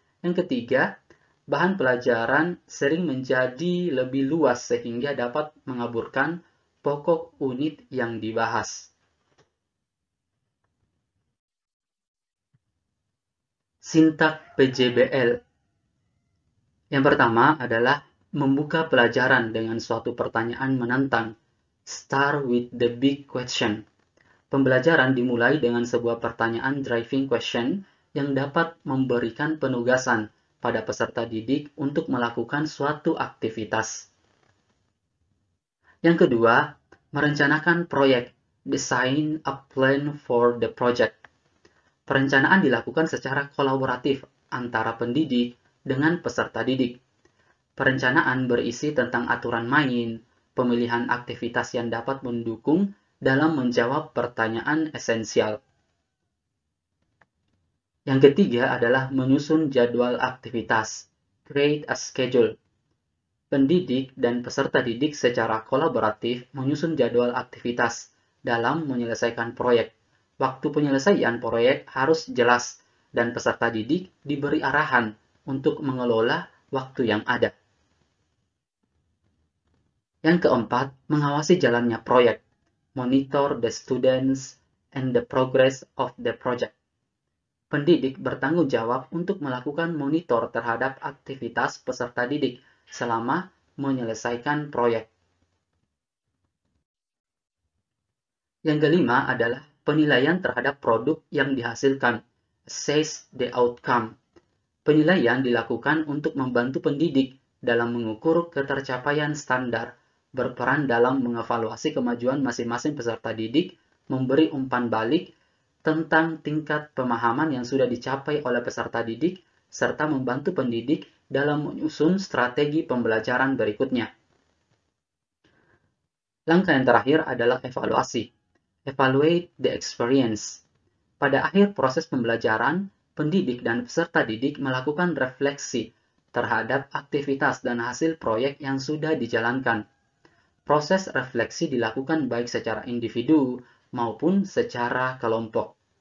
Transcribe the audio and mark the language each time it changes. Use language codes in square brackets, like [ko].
[id] Yang ketiga, bahan pelajaran sering menjadi lebih luas sehingga dapat mengaburkan pokok unit yang dibahas. Sintak PJBL. Yang pertama adalah membuka pelajaran dengan suatu pertanyaan menantang. [en] Start with the big question. [id] Pembelajaran dimulai dengan sebuah pertanyaan driving question yang dapat memberikan penugasan pada peserta didik untuk melakukan suatu aktivitas. Yang kedua, merencanakan proyek. [en] Design a plan for the project. [id] Perencanaan dilakukan secara kolaboratif antara pendidik dengan peserta didik. Perencanaan berisi tentang aturan main, pemilihan aktivitas yang dapat mendukung dalam menjawab pertanyaan esensial. Yang ketiga adalah menyusun jadwal aktivitas. [en] Create a schedule. [id] Pendidik dan peserta didik secara kolaboratif menyusun jadwal aktivitas dalam menyelesaikan proyek. Waktu penyelesaian proyek harus jelas dan peserta didik diberi arahan untuk mengelola waktu yang ada. Yang keempat, mengawasi jalannya proyek. [en] Monitor the students and the progress of the project. [id] Pendidik bertanggung jawab untuk melakukan monitor terhadap aktivitas peserta didik selama menyelesaikan proyek. Yang kelima adalah penilaian terhadap produk yang dihasilkan. [en] Assess the outcome. [id] Penilaian dilakukan untuk membantu pendidik dalam mengukur ketercapaian standar, berperan dalam mengevaluasi kemajuan masing-masing peserta didik, memberi umpan balik tentang tingkat pemahaman yang sudah dicapai oleh peserta didik, serta membantu pendidik dalam menyusun strategi pembelajaran berikutnya. Langkah yang terakhir adalah evaluasi. [en] Evaluate the experience. [id] Pada akhir proses pembelajaran, pendidik dan peserta didik melakukan refleksi terhadap aktivitas dan hasil proyek yang sudah dijalankan. Proses refleksi dilakukan baik secara individu maupun secara kelompok.